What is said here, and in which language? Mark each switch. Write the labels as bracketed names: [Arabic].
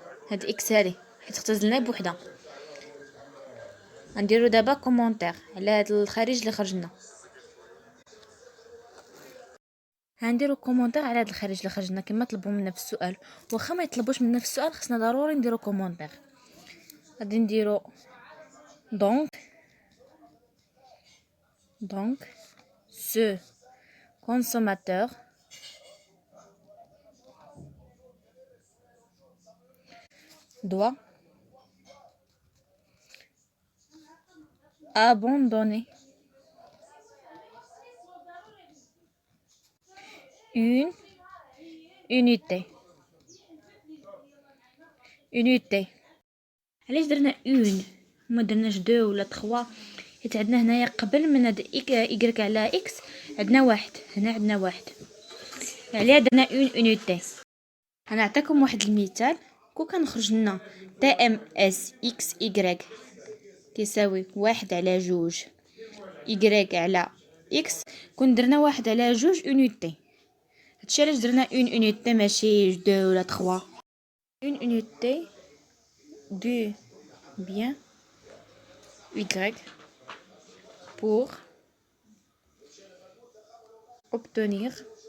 [Arabic] هاد اكس هادي حيت اختزلنا بوحده. غنديرو دابا كومونتير على هاد الخارج اللي خرجنا. غنديرو كومونتير على هاد الخارج اللي خرجنا كما طلبوا منا في السؤال. واخا ما يطلبوش منا في السؤال خصنا ضروري نديرو كومونتير. غادي نديرو [French] donc ce consommateur doit abandonner une unité. [Arabic] علاش درنا اون ما درناش دو ولا 3؟ حيت عندنا هنايا قبل من هاد y على x عندنا واحد هنا عندنا واحد عليها درنا اون unité. غنعطيكم واحد المثال. كون كنخرج لنا TMS XY كيساوي 1 على 2 y على x كون درنا 1 على 2 unité. هادشي علاش درنا اون unité ماشي 2 ولا 3. [French] اون unité du bien y pour obtenir